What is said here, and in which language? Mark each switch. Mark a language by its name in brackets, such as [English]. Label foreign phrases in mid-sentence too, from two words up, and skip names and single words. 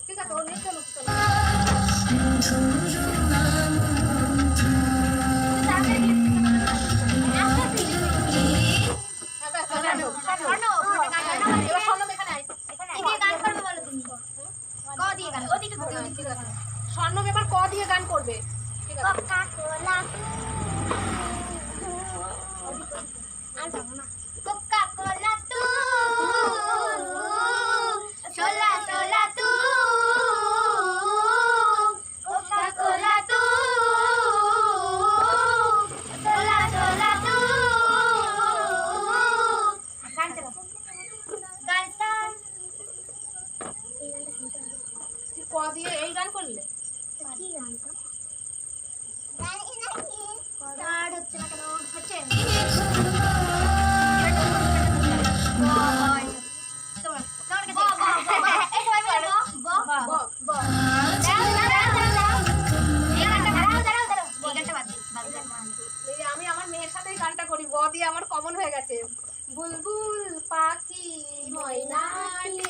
[Bangla] ঠিক আছে ওর নেট চলুক চলো হ্যাঁ ব্যাস স্বর্ণ এবার স্বর্ণ এখানে আয় স্বর্ণ এবার ক দিয়ে গান করবে ঠিক আছে [Spanish] Coca-Cola tú, sola tú, Coca-Cola tú, sola tú. [Bangla] গান start. তুই ক দিয়ে এই গান করলে কি গানটা? স্টার্ট হচ্ছে না কেন? হচ্ছে। আমি আমার মেয়ের সাথে গানটা করি ব দিয়ে আমার কমন হয়ে গেছে বুলবুল পাখি ময়নাটি